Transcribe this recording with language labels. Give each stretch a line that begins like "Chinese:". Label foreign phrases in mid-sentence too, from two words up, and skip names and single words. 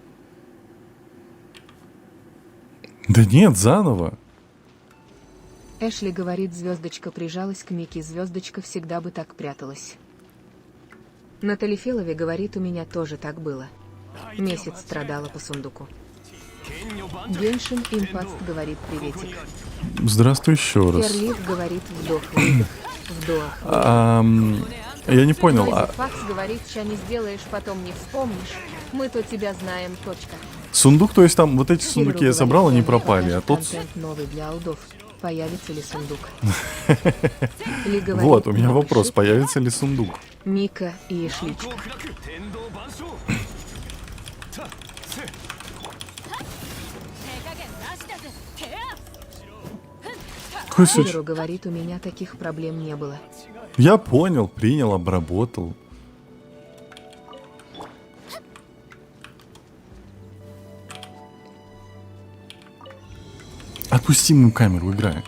Russian: Да нет, заново. Эшли говорит, звездочка прижалась к Мике, звездочка всегда бы так пряталась. Натали Фелови говорит, у меня тоже так было. Месяц страдала по сундуку.
Japanese: 剣女盤石
Russian: Геншин Импаст говорит, приветик. Здравствуй еще раз. Керлив говорит, вдох-выдох, вдох. Я не понял, Нойзи Факс говорит, ща не сделаешь, потом не вспомнишь. Мы то тебя знаем, точка. сундук, то есть там вот эти сундуки я Кирилл собрал, говорит, они он пропали, а покажет тот... контент новый для алдов. Появится ли сундук? Ли говорит, Вот, у меня новый вопрос, шип, появится ли сундук? Мика и Эшличка.
Japanese: 難攻不落天道万象たせ手加減なしだぜ手
Russian: Какой случай? Кирилл говорит, у меня таких проблем не было. Я понял, принял, обработал. Отпусти мою камеру, играй.